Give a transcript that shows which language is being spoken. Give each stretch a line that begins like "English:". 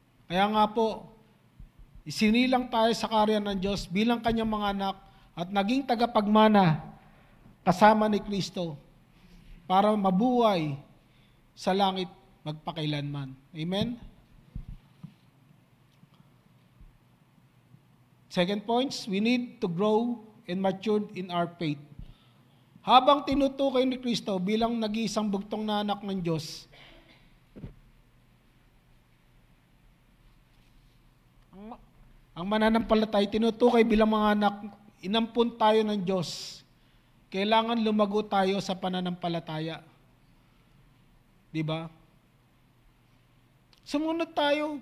Filipino: Kaya nga po, isinilang tayo sa karya ng Diyos bilang kanyang mga anak at naging tagapagmana kasama ni Kristo para mabuhay sa langit magpakailanman. Amen?
English: Second points, we need to grow and mature in our faith.
Filipino: Habang tinutukoy ni Kristo bilang nag-iisang bugtong na anak ng Diyos, ang mananampalatay, tinutukoy bilang mga anak, inampun tayo ng Diyos. Kailangan lumago tayo sa pananampalataya. Diba? Sumunod tayo.